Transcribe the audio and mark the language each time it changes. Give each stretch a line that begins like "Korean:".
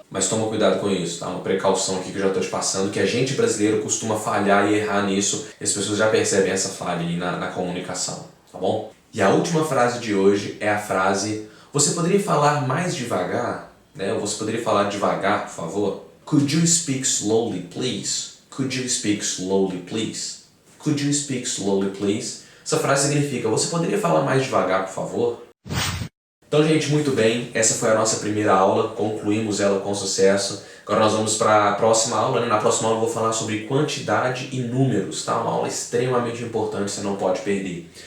Portuguese: Mas toma cuidado com isso, tá? Uma precaução aqui que eu já estou te passando, que a gente brasileiro costuma falhar e errar nisso, e as pessoas já percebem essa falha aí na comunicação, tá bom? E a última frase de hoje é a frase: você poderia falar mais devagar? Né? Ou você poderia falar devagar, por favor?
English: Could you speak slowly, please? Could you speak slowly, please? Could you speak slowly, please?
Portuguese: Essa frase significa: você poderia falar mais devagar, por favor? Então, gente, muito bem, essa foi a nossa primeira aula, concluímos ela com sucesso. Agora nós vamos para a próxima aula, né? Na próxima aula eu vou falar sobre quantidade e números, tá? Uma aula extremamente importante, você não pode perder.